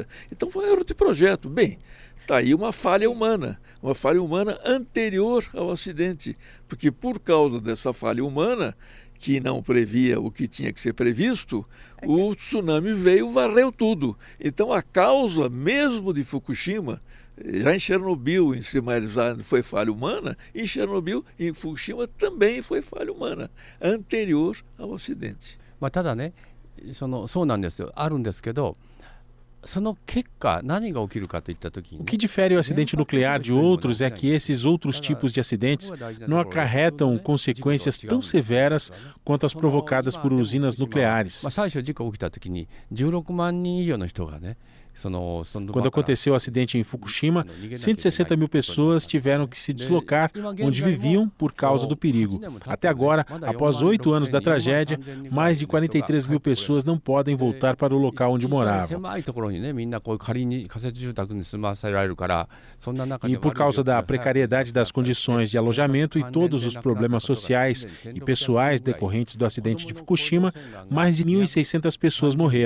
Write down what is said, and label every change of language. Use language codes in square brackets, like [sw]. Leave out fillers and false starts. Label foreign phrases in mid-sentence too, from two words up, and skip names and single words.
[pt] Então foi um erro de projeto. Bem, está aí uma falha humana anterior ao acidente, porque por causa dessa falha humana, que não previa o que tinha que ser previsto, o tsunami veio e varreu tudo. Então a causa mesmo de Fukushima, já em Chernobyl, em Three Mile Island foi falha humana, em Chernobyl, em Fukushima também foi falha humana, anterior ao acidente. [ja] ただね、そうなんですよ。あるんですけど、その結果何が起きるかといった時に、 [pt] O que difere o acidente nuclear de outros é que esses outros tipos de acidentes não acarretam consequências tão severas quanto as provocadas por usinas nucleares. [ja] 最初事故起きた時に16万人以上の人がね、 [pt] Quando aconteceu o acidente em Fukushima, 160 mil pessoas tiveram que se deslocar onde viviam por causa do perigo. Até agora, após 8 anos da tragédia, mais de 43 mil pessoas não podem voltar para o local onde moravam. E por causa da precariedade das condições de alojamento e todos os problemas sociais e pessoais decorrentes do acidente de Fukushima, mais de 1.600 pessoas morreram.